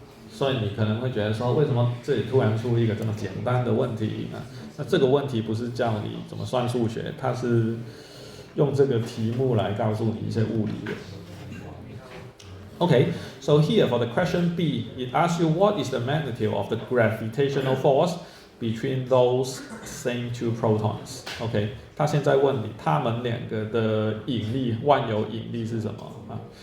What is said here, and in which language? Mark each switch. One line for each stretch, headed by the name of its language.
Chinese: 所以你可能会觉得说，为什么这里突然出一个这么简单的问题呢？那这个问题不是叫你怎么算数学，它是用这个题目来告诉你一些物理的。
English: Okay, so here for the question B, it asks you what is the magnitude of the gravitational force between those same two protons.
Chinese: Okay, 他现在问你，他们2个的引力，万有引力是什么啊？